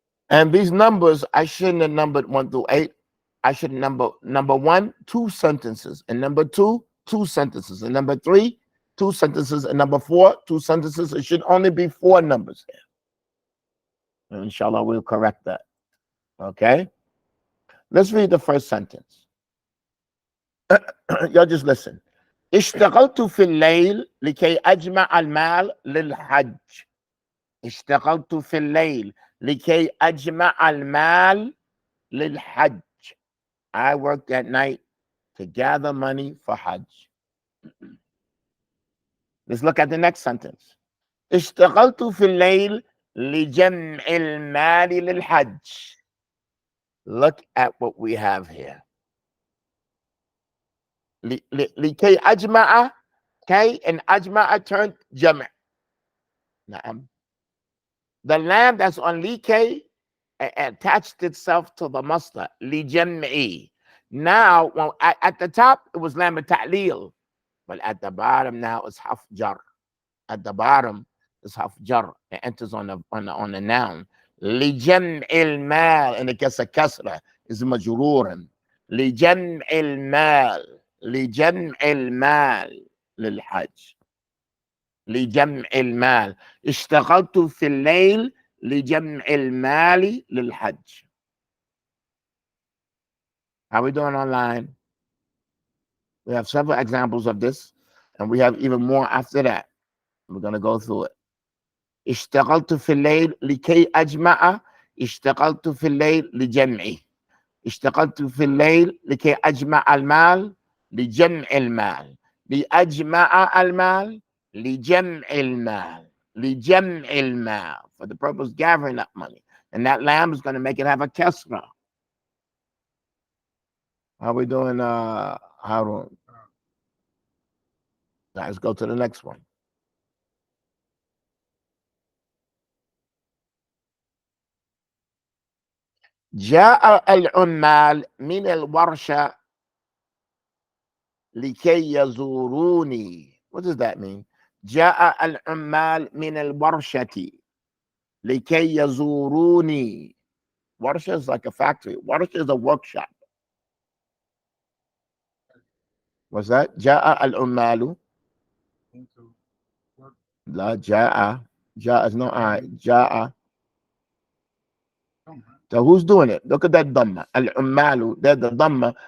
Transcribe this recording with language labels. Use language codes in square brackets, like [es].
[en] And these numbers, I shouldn't have numbered 1 through 8. I should number 1, 2 sentences, and number 2, 2 sentences, and number 3, 2 sentences, and number 4, 2 sentences. It should only be 4 numbers here. And inshallah, we'll correct that. Okay? Let's read the first sentence. Y'all just listen. [ar] اشتغلت في الليل لكي أجمع المال للحج. اشتغلت في الليل لكي أجمع المال للحج. [en] I worked at night to gather money for Hajj. Let's look at the next sentence. [ar] اشتغلت في الليل لجمع المال للحج. [en] Look at what we have here. [ar] لكي أجمع, كي and أجمع turned جمع. نعم. [en] The lamb that's on لكي attached itself to the masdar لجمعي. Now, well, at the top it was lamb ta'lil, but at the bottom now it's half jar. At the bottom is half jar. It enters on a noun. [ar] لجمع المال, [en] and it gets a kasra, is majruran. [ar] لجمع المال, لجمع المال للحج. لجمع المال. اشتغلت في الليل لجمع المال للحج. [en] How are we doing online? We have several examples of this, and we have even more after that. We're going to go through it. [ar] اشتغلت في الليل لكي أجمع. اشتغلت في الليل لجمعي. اشتغلت في الليل لكي أجمع المال لجمع المال. لأجمع المال لجمع المال. لجمع المال. [en] For the purpose of gathering that money. And that lamb is going to make it have a kasra. How are we doing, Harun? Now let's go to the next one. [ar] جاء العمال من الورشة لكي يزوروني. [en] What does that mean? [ar] جاء العمال من الورشة لكي يزوروني. [en] Warsha is like a factory. Warsha is a workshop. What's that? [ar] جاء العمال. لا جاء. جاء is no I. جاء. [en] So who's doing it? Look at that dhamma. Al-ummalu, they're the dhamma.